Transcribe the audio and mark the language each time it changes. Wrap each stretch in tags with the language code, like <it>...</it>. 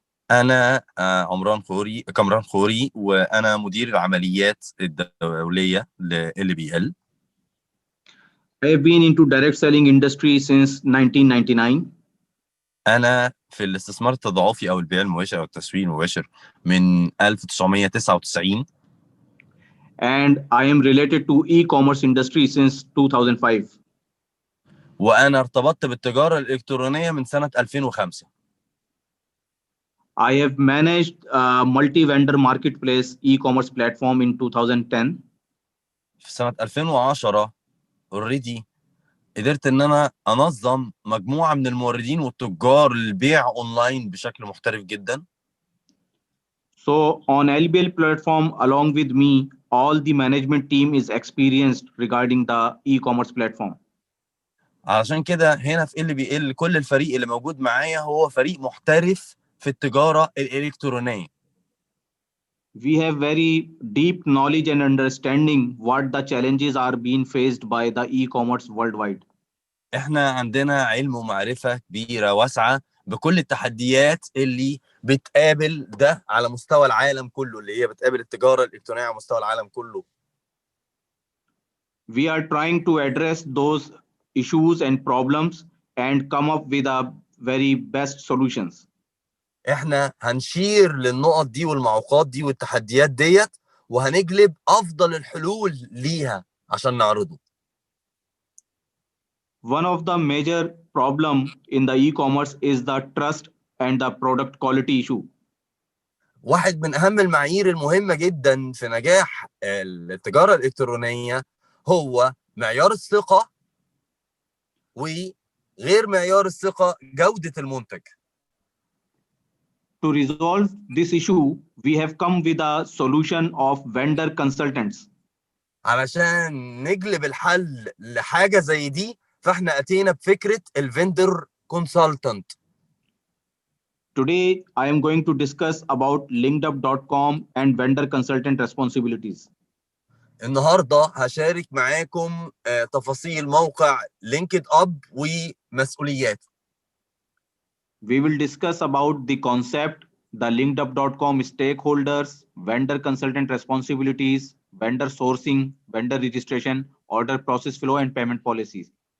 <ar>أنا كامران خوري، وأنا مدير العمليات الدولية ل LBL.</ar> <en>I have been into direct selling industry since 1999.</en> <ar>أنا في الاستثمار التضاعفي أو البيع المباشر أو التسويق المباشر من 1999.</ar> <en>And I am related to e-commerce industry since 2005.</en> <ar>وأنا ارتبطت بالتجارة الإلكترونية من سنة 2005.</ar> <en>I have managed a multi-vendor marketplace e-commerce platform in 2010.</en> <ar>في سنة 2010 اوريدي قدرت ان انا انظم مجموعة من الموردين والتجار للبيع اونلاين بشكل محترف جدا.</ar> <en>So on LBL platform, along with me, all the management team is experienced regarding the e-commerce platform.</en> <ar>علشان كده هنا في LBL كل الفريق اللي موجود معايا هو فريق محترف في التجارة الإلكترونية.</ar> <en>We have very deep knowledge and understanding what the challenges are being faced by the e-commerce worldwide.</en> <ar>احنا عندنا علم ومعرفة كبيرة واسعة بكل التحديات اللي بتقابل ده على مستوى العالم كله، اللي هي بتقابل التجارة الإلكترونية على مستوى العالم كله.</ar> <en>We are trying to address those issues and problems and come up with a very best solutions.</en> <ar>احنا هنشير للنقط دي والمعوقات دي والتحديات ديت وهنجلب افضل الحلول ليها عشان نعرضه.</ar> <en>One of the major problem in the e-commerce is the trust and the product quality issue.</en> <ar>واحد من اهم المعايير المهمة جدا في نجاح التجارة الإلكترونية هو معيار الثقة، وغير معيار الثقة جودة المنتج.</ar> <en>To resolve this issue, we have come with a solution of vendor consultants.</en> <ar>علشان نجلب الحل لحاجة زي دي فاحنا اتينا بفكرة الفندر كونسلتنت.</ar> <en>Today, I am going to discuss about linkedup.com and vendor consultant responsibilities.</en> <ar>النهارده هشارك معاكم تفاصيل موقع لينكد اب ومسؤولياته.</ar> <en>We will discuss about the concept, the linkedup.com stakeholders, vendor consultant responsibilities, vendor sourcing, vendor registration, order process flow, and payment policies.</en>